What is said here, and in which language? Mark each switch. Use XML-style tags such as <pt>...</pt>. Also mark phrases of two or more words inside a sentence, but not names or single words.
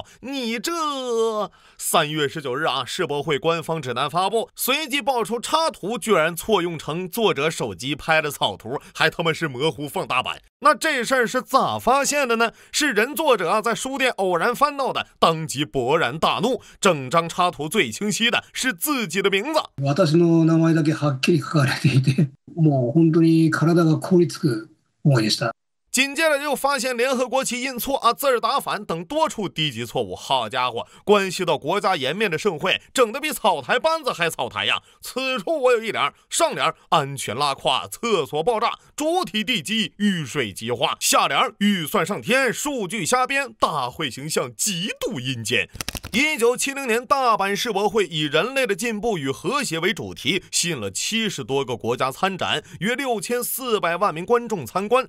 <zh>你这3月19日啊，世博会官方指南发布，随即爆出插图居然错用成作者手机拍的草图，还他妈是模糊放大版。那这事儿是咋发现的呢？是人作者在书店偶然翻到的，当即勃然大怒。整张插图最清晰的是自己的名字。</zh> <ja>私の名前だけはっきり書かれていて、もう本当に体が凍りつく思いでした。</ja> <zh>紧接着又发现联合国旗印错啊、字儿打反等多处低级错误。好家伙，关系到国家颜面的盛会，整得比草台班子还草台呀！此处我有一联，上联安全拉胯，厕所爆炸，主体地基遇水即化；下联预算上天，数据瞎编，大会形象极度阴间。1970年大阪世博会以人类的进步与和谐为主题，吸引了70多个国家参展，约6400万名观众参观。</zh>